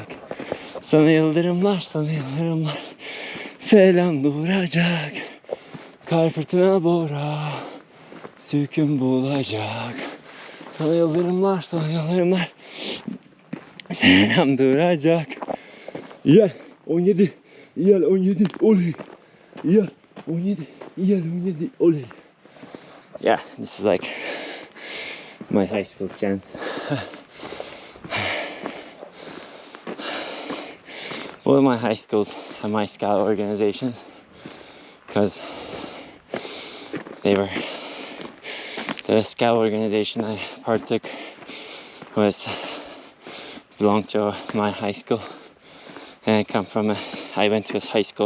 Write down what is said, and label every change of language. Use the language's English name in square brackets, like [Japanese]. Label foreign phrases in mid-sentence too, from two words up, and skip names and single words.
[Turkish] Sana yıldırımlar, sana yıldırımlar selam duracak. Kar fırtına burası kim bulacak? Sana yıldırımlar, sana yıldırımlar selam duracak. Yel 17, yel 17, oley. Yel 17, yel 17, oley. [English] Yeah, this is like my high school chant. One of my high schools and my scout organizations, because the scout organization I partook belonged to my high school, and I went to a high school.